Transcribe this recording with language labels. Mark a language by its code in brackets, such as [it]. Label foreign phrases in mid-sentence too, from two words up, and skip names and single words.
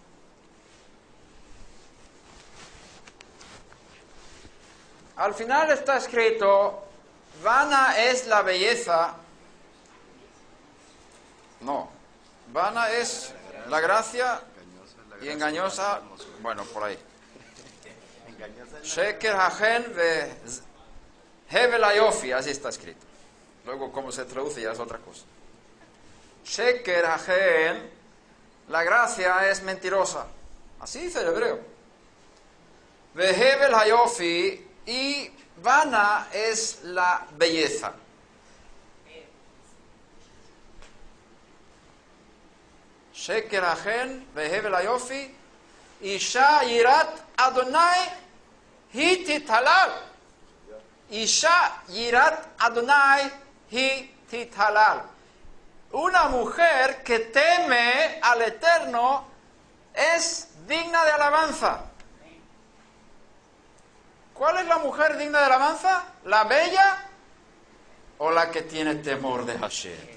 [es] Al final está escrito: vana es la belleza. No, vana es la gracia y engañosa, bueno, por ahí. [he] שקר החן והבל היופי, [es] así está escrito. Luego, cómo se traduce ya es otra cosa. [he] שקר החן, [es] la gracia es mentirosa. Así dice el hebreo. [he] והבל היופי, [es] y vana es la belleza. [he] שקר החן והבל היופי אשה יראת אדוני היא תתהלל. אשה יראת אדוני היא תתהלל. [es] Una mujer que teme al Eterno es digna de alabanza. ¿Cuál es la mujer digna de alabanza? ¿La bella o la que tiene temor de Hashem?